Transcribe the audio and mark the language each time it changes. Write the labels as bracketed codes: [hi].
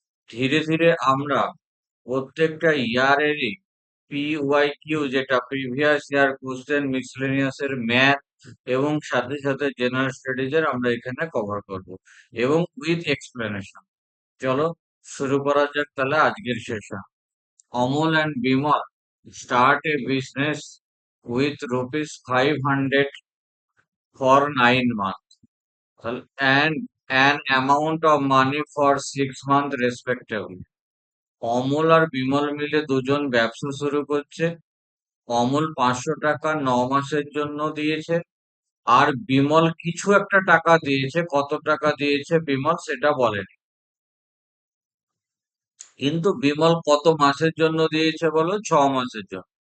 [bn] ধীরে ধীরে আমরা প্রত্যেকটা ইয়ারেরই PYQ, যেটা প্রিভিয়াস ইয়ার কোশ্চেন, মিসেলেনিয়াস এর ম্যাথ এবং সাথে সাথে জেনারেল স্টাডিজ এর আমরা এখানে কভার করব এবং উইথ এক্সপ্লেনেশন। চলো শুরু করা যাক তাহলে আজকের session. [en] Amal and Bimal start a business with ₹500 for 9 months and an amount of money for 6 months respectively. [bn] Amal আর বিমল মিলে দুজন ব্যবসা শুরু করছে। অমল 500 টাকা 9 মাসের জন্য দিয়েছে, আর বিমল কিছু একটা টাকা দিয়েছে। কত টাকা দিয়েছে বিমল সেটা বলেনি, কিন্তু বিমল কত মাসের জন্য দিয়েছে বলো? 6 মাসের জন্য।